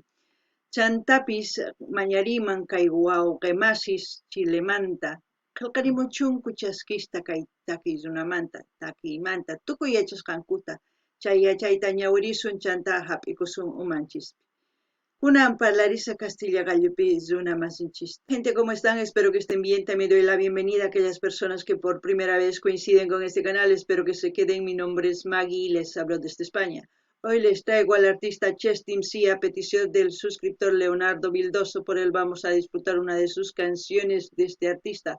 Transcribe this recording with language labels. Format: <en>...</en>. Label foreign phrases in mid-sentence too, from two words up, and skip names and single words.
<qu>Chantapis mañariman kay wawqimasis Chilemanta qillqarimuchunku chaskista kay takiy runamanta takiymanta tukuy yachasqankuta chay yachayta ñawirisun chanta hap'ikusun umanchispi. Kunan parlarisa Castilla gallupi runa masinchis.</qu> <es>Gente, ¿cómo están? Espero que estén bien. También doy la bienvenida a aquellas personas que por primera vez coinciden con este canal. Espero que se queden. Mi nombre es Maggie y les hablo desde España. Hoy les traigo al artista Chestim C a petición del suscriptor Leonardo Vildoso. Por él vamos a disfrutar una de sus canciones de este artista.</es>